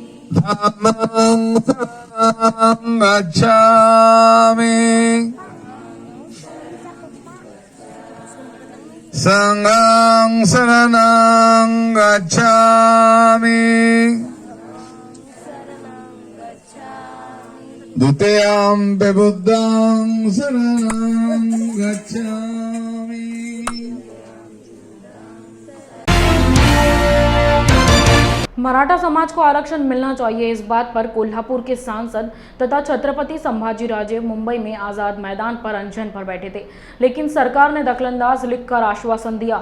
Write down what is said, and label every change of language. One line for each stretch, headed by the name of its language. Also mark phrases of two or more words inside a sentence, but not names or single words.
Pali: धम्मं शरणं गच्छामि संघं शरणं गच्छामि द्वितीयं बुद्धं शरणं गच्छामि।
Hindi: मराठा समाज को आरक्षण मिलना चाहिए, इस बात पर कोल्हापुर के सांसद तथा छत्रपति संभाजीराजे मुंबई में आजाद मैदान पर अनशन पर बैठे थे, लेकिन सरकार ने दखलंदाज लिखकर आश्वासन दिया।